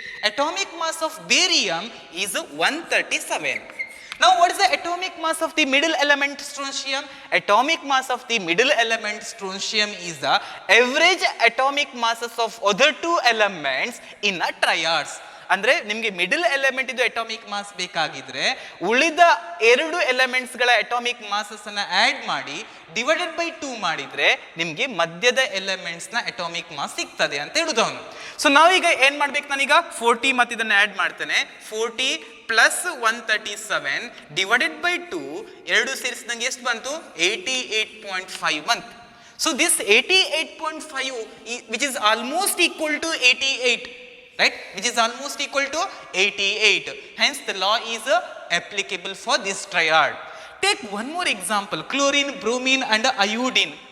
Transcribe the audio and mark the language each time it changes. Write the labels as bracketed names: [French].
[English] Atomic mass of barium is 137. Now what is the atomic mass of the middle element strontium? Atomic mass of the middle element strontium is the average atomic masses of other two elements in a triads. [Kannada] ಅಂದ್ರೆ ನಿಮಗೆ middle element ಇದು atomic mass ಬೇಕಾಗಿದ್ರೆ ಉಳಿದ ಎರಡು elements ಗಳ atomic masses ಅನ್ನ add ಮಾಡಿ divided by 2 ಮಾಡಿದ್ರೆ ನಿಮಗೆ ಮಧ್ಯದ ಎಲಿಮೆಂಟ್ಸ್ ನ ಅಟಾಮಿಕ್ ಮಾಸ್ ಸಿಗ್ತದೆ ಅಂತ ಹೇಳುದು ಅವನು. ಸೊ ನಾವೀಗ ಏನ್ ಮಾಡ್ಬೇಕು? ನಾನೀಗ 40 ಮತ್ತೆ ಇದನ್ನ ಆಡ್ ಮಾಡ್ತೇನೆ. 40 ಪ್ಲಸ್ 137 ಡಿವೈಡೆಡ್ ಬೈ 2 ಎರಡು ಸೇರಿಸಿದಂಗೆ ಎಷ್ಟು ಬಂತು? 88.5 ಬಂತು. [English] So this 88.5 which is almost equal to 88, right, which is almost equal to 88. Hence the law is applicable for this triad. Take one more example: chlorine, bromine and iodine.